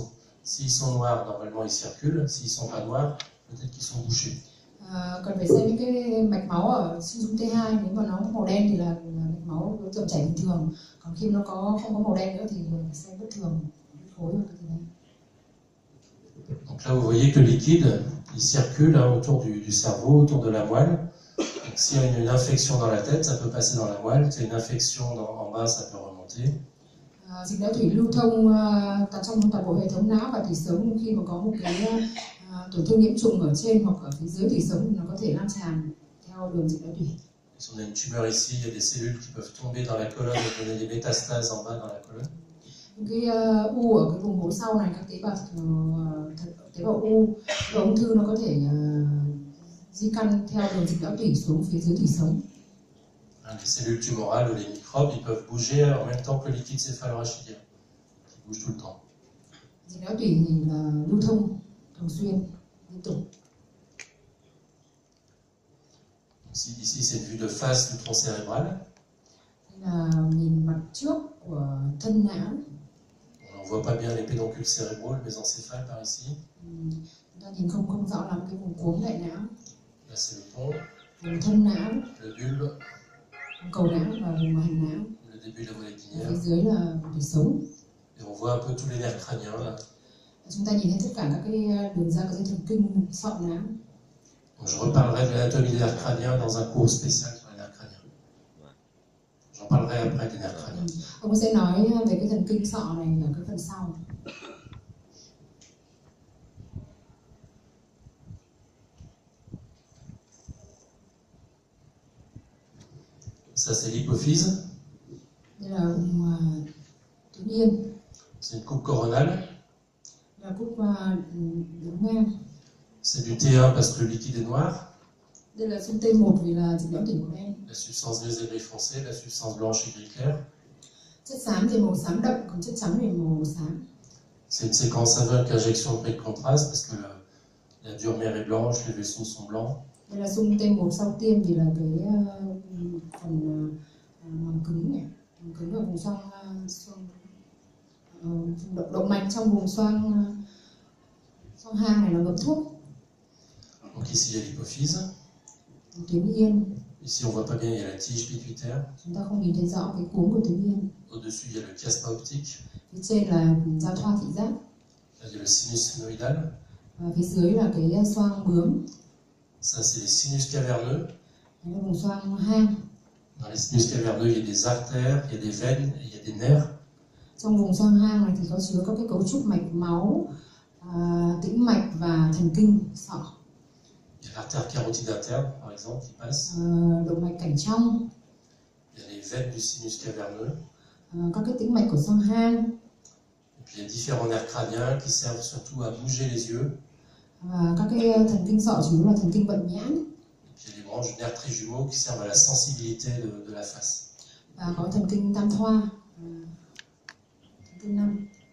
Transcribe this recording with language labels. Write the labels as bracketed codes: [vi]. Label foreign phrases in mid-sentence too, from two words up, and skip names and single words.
[fr] S'ils sont noirs, normalement ils circulent. S'ils sont pas noirs, peut-être qu'ils sont bouchés. [vi] Cần phải xem những cái mạch máu ở trên xung T2, nếu mà nó màu đen thì là mạch máu nó dòng chảy bình thường. Còn khi nó không có màu đen nữa thì mình xem bất thường, khối hoặc cái gì đấy. [fr] Donc là, vous voyez que le liquide, il circule autour du cerveau, autour de la moelle. Donc s'il y a une infection dans la tête, ça peut passer dans la moelle. S'il y a une infection en bas, ça peut remonter. [vi] Dịch não tủy lưu thông trong toàn bộ hệ thống não và tủy sống. Khi mà có một cái tổn thương nhiễm trùng ở trên hoặc ở phía dưới tủy sống thì nó có thể lan tràn theo đường dịch não tủy. [fr] Si on a une tumeur ici, il y a des cellules qui peuvent tomber dans la colonne et donner des métastases en bas dans la colonne. [vi] Cái u ở cái vùng hố sau này, các tế bào u và ung thư nó có thể di căn theo đường dịch não tủy xuống phía dưới tủy sống. [fr] Les cellules tumorales ou les microbes, ils peuvent bouger en même temps que le liquide céphalorachidien, qui bouge tout le temps. [vi] Dịch não tủy thì là lưu thông thường xuyên, liên tục. [fr] Ici, c'est une vue de face du tronc cérébral. [vi] Đây là nhìn mặt trước của thân não. [fr] On ne voit pas bien les pédoncules cérébraux, le mésencéphale par ici. [vi] Chúng ta nhìn không rõ lắm cái vùng cuống đại não. [fr] Là c'est le pont. [vi] Vùng thân não. [fr] Le bulbe. [vi] Vùng cầu não và vùng hành não. [fr] Le début de la moelle épinière. [vi] Phía dưới là tủy sống. [fr] Et on voit un peu tous les nerfs crâniens là. [vi] Chúng ta nhìn thấy tất cả các cái đường ra của dây thần kinh sọ não. [fr] Je reparlerai de l'anatomie des nerfs crâniens dans un cours spécial sur les nerfs crâniens. J'en parlerai après des nerfs crâniens. [vi] Ông sẽ nói về cái thần kinh sọ này ở cái phần sau. [fr] Ça, c'est l'hypophyse. [vi] Đây là vùng tuyến yên. [fr] C'est une coupe coronale. [vi] Là cúc đứng ngang. [fr] C'est du T1 parce que le liquide est noir. [vi] Đây là xung T1 vì là dịch béo tủy màu đen. [fr] La substance grise est gris foncé, la substance blanche est gris clair. [vi] Chất xám thì màu xám đậm, còn chất trắng thì màu xám. [fr] C'est une séquence avec injection de briques contraste parce que la dure mère est blanche, les vaisseaux sont blancs. [vi] Đây là xung T1 sau tiêm vì là cái phần màng cứng này, màng cứng ở vùng xoang động mạch trong vùng xoang hang này nó ngấm thuốc. [fr] Donc ici il y a l'hypophyse. [vi] Tuyến yên. [fr] Ici on voit pas bien, il y a la tige pituitaire. [vi] Chúng ta không nhìn thấy rõ cái cuống của tuyến yên. [fr] Au-dessus il y a le chiasma optique. [vi] Phía trên là giao thoa thị giác. [fr] Là il y a le sinus sphénoïdal. [vi] Và phía dưới là cái xoang bướm. [fr] Ça c'est les sinus caverneux. [vi] Đây là vùng xoang hang. [fr] Dans les sinus caverneux il y a des artères, il y a des veines, et il y a des nerfs. [vi] Trong vùng xoang hang này thì có chứa các cái cấu trúc mạch máu, tĩnh mạch và thần kinh sọ. [fr] Il y a l'artère carotide interne, par exemple, qui passe. [vi] Động mạch cảnh trong. [fr] Il y a les veines du sinus caverneux. [vi] Các cái tĩnh mạch của xoang hang. [fr] Et puis il y a différents nerfs crâniens qui servent surtout à bouger les yeux. [vi] Và các cái thần kinh sọ chủ yếu là thần kinh vận nhãn. [fr] Et puis il y a les branches du nerf trijumeau qui servent à la sensibilité de la face. [vi] Và có thần kinh tam thoa. Thần kinh 5.